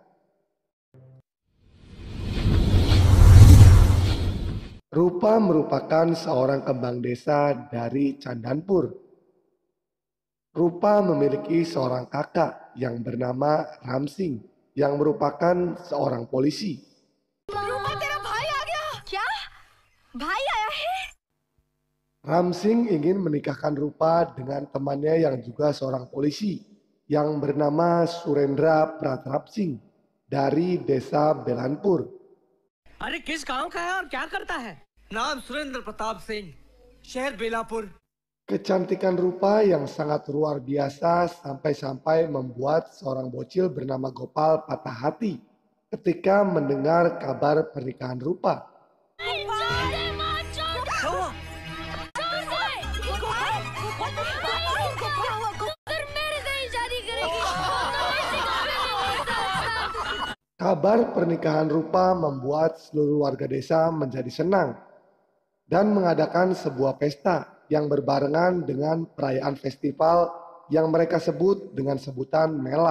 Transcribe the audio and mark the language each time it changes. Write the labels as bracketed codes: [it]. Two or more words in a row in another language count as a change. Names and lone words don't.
[id] Rupa merupakan seorang kembang desa dari Candanpur. Rupa memiliki seorang kakak yang bernama Ramsing yang merupakan seorang polisi. [hi] रूपा तेरा भाई आ गया क्या भाई आया है [id] Ramsing ingin menikahkan Rupa dengan temannya yang juga seorang polisi yang bernama Surendra Pratap Singh dari desa Belanpur. [hi] अरे किस गांव का है और क्या करता है? नाम सुरेंद्र प्रताप सिंह, शहर बेलापुर। [id] Kecantikan Rupa yang sangat luar biasa sampai-sampai membuat seorang bocil bernama Gopal patah hati ketika mendengar kabar pernikahan Rupa. Kabar pernikahan Rupa membuat seluruh warga desa menjadi senang dan mengadakan sebuah pesta yang berbarengan dengan perayaan festival yang mereka sebut dengan sebutan Mela.